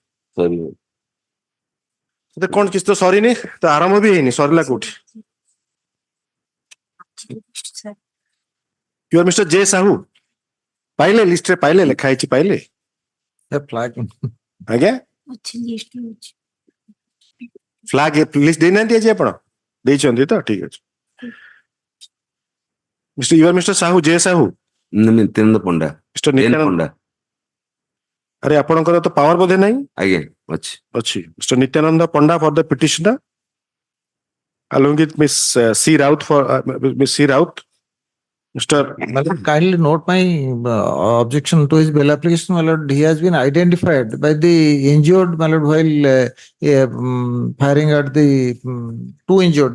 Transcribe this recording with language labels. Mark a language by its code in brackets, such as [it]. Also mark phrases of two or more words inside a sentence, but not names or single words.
[or] କଣ କିଛି ତ ସରିନି ତ ଆରମ୍ଭ ବି ହେଇନି ସରିଲା କୋଉଠି [en] your mister [or] ଜେ ସାହୁ ପାଇଲେ ଲିଷ୍ଟରେ ପାଇଲେ ଲେଖା ହେଇଛି ପାଇଲେ ଆଜ୍ଞା [en] flag list [or] ଦେଇନାହାନ୍ତି ଆଜି ଆପଣ ଦେଇଛନ୍ତି ତ ଠିକ ଅଛି [en] your mister [or] ସାହୁ ଜେ ସାହୁ ନିତ୍ୟାନନ୍ଦ ପଣ୍ଡା ମିଷ୍ଟର ନିତ୍ୟାନନ୍ଦ ଆରେ ଆପଣଙ୍କର ତ ପାୱାର ବୋଧେ ନାହିଁ ଆଜ୍ଞା ଅଛି [en] Mr. Nityananda Panda for the petitioner along with Miss C. Raut for Miss C. Raut. Mr. Kindly note my objection to his bail application. My lord, he has been identified by the injured, my lord, while firing at the two injured.